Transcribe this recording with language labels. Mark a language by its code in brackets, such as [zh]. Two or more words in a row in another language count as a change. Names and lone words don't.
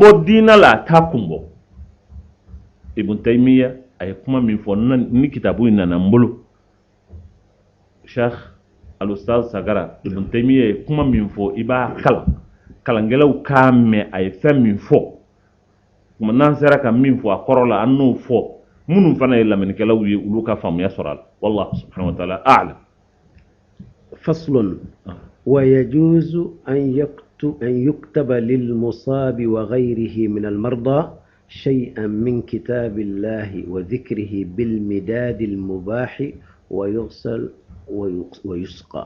[bm] bɔ diinɛ la a t'a kun bɔ Ibn Taymiya a ye kuma min fɔ ni kitabu in nana n bolo Sheikh Al-Ustaz Sagara Ibn Taymiya ye kuma min fɔ i b'a kalan kalankɛlaw k'a mɛn a ye fɛn min fɔ kuma n'an sera ka min fɔ a kɔrɔ la an n'o fɔ minnu fana ye lamɛnnikɛlaw ye olu ka faamuya sɔrɔ a la [ar] والله سبحانه وتعالى أعلم. فصل ويجوز أن يكتب للمصاب وغيره من المرضى شيئا من كتاب الله وذكره بالمداد المباح ويغسل ويسقى